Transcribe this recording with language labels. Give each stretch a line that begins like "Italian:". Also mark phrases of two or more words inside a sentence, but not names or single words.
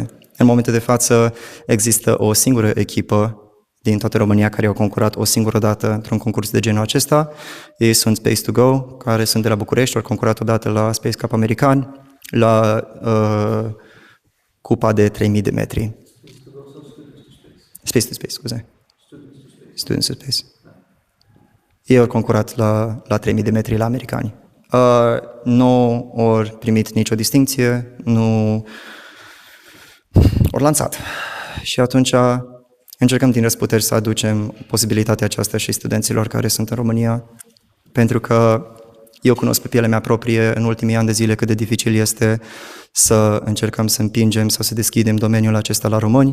Romanian: În momentul de față există o singură echipă din toată România care au concurat o singură dată într-un concurs de genul acesta. Ei sunt Space to Go, care sunt de la București, au concurat odată la Space Cup American, la cupa de 3000 de metri. Space to Space, scuze. Students to Space. Ei au concurat la 3000 de metri la americani. Nu ori primit nicio distincție, nu ori lansat. Și atunci încercăm din răsputeri să aducem posibilitatea aceasta și studenților care sunt în România, pentru că eu cunosc pe pielea mea proprie în ultimii ani de zile cât de dificil este să încercăm să împingem sau să deschidem domeniul acesta la români.